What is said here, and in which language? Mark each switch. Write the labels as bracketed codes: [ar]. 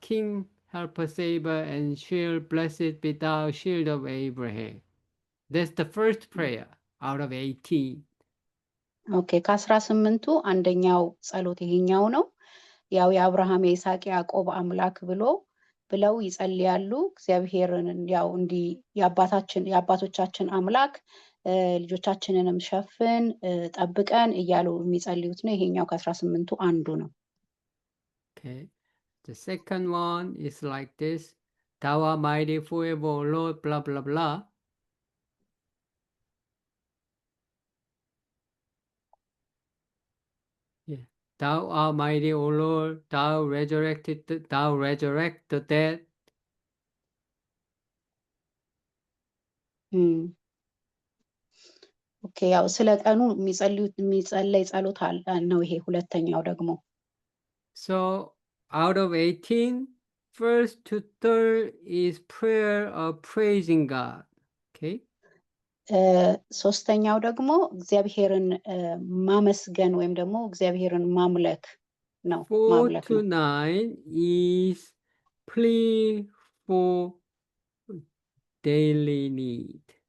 [en] King, helper, savior, and shield, blessed be thou, shield of Abraham. That's the first prayer out of 18. [am] ኦኬ ከ18ቱ አንደኛው ጸሎት ይሄኛው ነው። ያው የአብርሃም የይስሐቅ ያዕቆብ አምላክ ብለው ይጸልያሉ። እግዚአብሔርን ያው እንዲህ የአባቶቻችን አምላክ ልጆቻችንንም ሸፍን ጠብቀን እያሉ የሚጸልዩት ነው። ይሄኛው ከ18ቱ አንዱ ነው። [en] Okay. The second one is like this. Thou art mighty forever, O Lord, blah, blah, blah. Yeah. Thou art mighty, O Lord, thou resurrect the dead. [am] ኦኬ ያው ስለ ቀኑ የሚጸለይ ጸሎት ነው ይሄ ሁለተኛው ደግሞ። [en] So out of 18, first to third is prayer of praising God. Okay. [am] ሶስተኛው ደግሞ እግዚአብሔርን ማመስገን ወይም ደግሞ እግዚአብሔርን ማምለክ ነው። [en] 4 to 9 is plea for daily need.